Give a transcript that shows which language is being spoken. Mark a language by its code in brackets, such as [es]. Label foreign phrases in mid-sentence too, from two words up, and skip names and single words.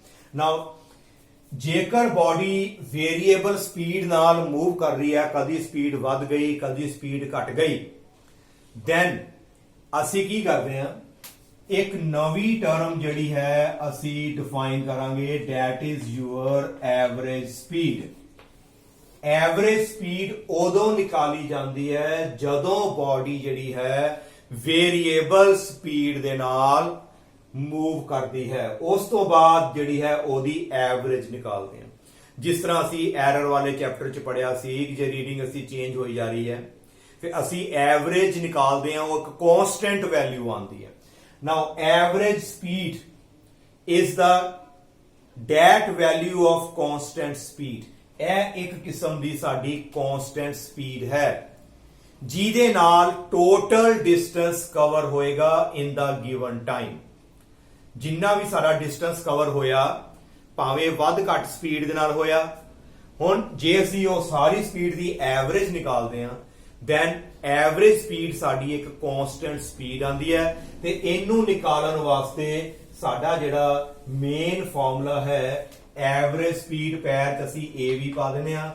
[pa] ਨਾਓ ਜੇਕਰ [en] body variable speed [pa] ਨਾਲ ਮੂਵ ਕਰ ਰਹੀ ਹੈ, ਕਦੀ ਸਪੀਡ ਵੱਧ ਗਈ ਕਦੀ ਸਪੀਡ ਘਟ ਗਈ, ਦੈਨ ਅਸੀਂ ਕੀ ਕਰਦੇ ਹਾਂ, ਇੱਕ ਨਵੀਂ ਟਰਮ ਜਿਹੜੀ ਹੈ ਅਸੀਂ ਡਿਫਾਈਨ ਕਰਾਂਗੇ, [en] that is your average speed। average speed [pa] ਉਦੋਂ ਨਿਕਾਲੀ ਜਾਂਦੀ ਹੈ ਜਦੋਂ ਬਾਡੀ ਜਿਹੜੀ ਹੈ [en] variable speed [pa] ਦੇ ਨਾਲ ਮੂਵ ਕਰਦੀ ਹੈ, ਉਸ ਤੋਂ ਬਾਅਦ ਜਿਹੜੀ ਹੈ ਉਹਦੀ ਐਵਰੇਜ ਨਿਕਾਲਦੇ ਹਾਂ। ਜਿਸ ਤਰ੍ਹਾਂ ਅਸੀਂ ਐਰਰ ਵਾਲੇ ਚੈਪਟਰ 'ਚ ਪੜਿਆ ਸੀ ਕਿ ਜੇ ਰੀਡਿੰਗ ਅਸੀਂ ਚੇਂਜ ਹੋਈ ਜਾ ਰਹੀ ਹੈ ਫਿਰ ਅਸੀਂ ਐਵਰੇਜ ਨਿਕਾਲਦੇ ਹਾਂ, ਉਹ ਇੱਕ [en] constant value [pa] ਆਉਂਦੀ ਹੈ। [en] Now average speed is the that value of constant speed। [pa] ਇਹ ਇੱਕ ਕਿਸਮ ਦੀ ਸਾਡੀ [en] constant speed [pa] ਹੈ ਜਿਹਦੇ ਨਾਲ [en] total distance cover [pa] ਹੋਏਗਾ [en] in the given time। [pa] ਜਿੰਨਾ ਵੀ ਸਾਡਾ [en] distance cover [pa] ਹੋਇਆ ਭਾਵੇਂ ਵੱਧ ਘੱਟ ਸਪੀਡ ਦੇ ਨਾਲ ਹੋਇਆ, ਹੁਣ ਜੇ ਅਸੀਂ ਉਹ ਸਾਰੀ ਸਪੀਡ ਦੀ ਐਵਰੇਜ ਨਿਕਾਲਦੇ ਹਾਂ [en] then average speed [pa] ਸਾਡੀ ਇੱਕ [en] constant speed [pa] ਆਂਦੀ ਹੈ ਤੇ ਇਹਨੂੰ ਨਿਕਾਲਣ ਵਾਸਤੇ ਸਾਡਾ ਜਿਹੜਾ [en] main formula [pa] ਹੈ [en] average speed [pa] ਪੈਰ ਤੇ ਅਸੀਂ a ਵੀ ਪਾ ਦਿੰਦੇ ਆ।